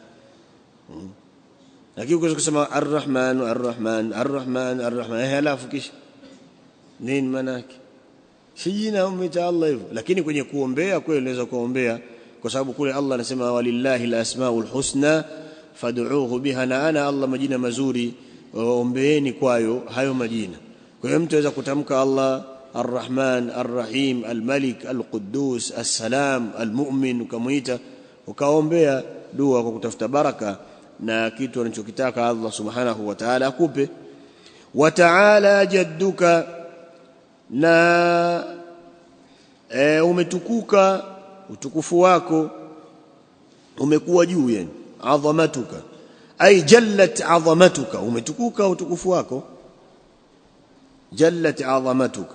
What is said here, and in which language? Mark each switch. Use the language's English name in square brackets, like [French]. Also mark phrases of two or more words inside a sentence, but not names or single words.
[Swahili] Lakini ukisema arrahman arrahman arrahman arrahman, halafu kisha nini maana yake? Si jina umeita Allah hivyo. Lakini kwenye kuombea kweli unaweza kuombea, kwa sababu kule Allah anasema [Arabic] ولله الأسماء الحسنى فادعوه بها, [Swahili] na ana Allah majina mazuri, ombeeni kwayo hayo majina. Kwa hiyo mtu aweza kutamka Allah Ar-Rahman, Ar-Rahim, Al-Malik, Al-Quddus, As-Salam, Al-Mu'min, ukamuita ukaombea dua kwa kutafuta baraka na kitu anachokitaka Allah [Arabic] سبحانه وتعالى [Swahili] akupe. [Arabic] وتعالى جدك, [Swahili] na umetukuka, utukufu wako umekuwa juu, yani [Arabic] عظمتك أي جلت عظمتك, [Swahili] umetukuka utukufu wako, [Arabic] جلت عظمتك.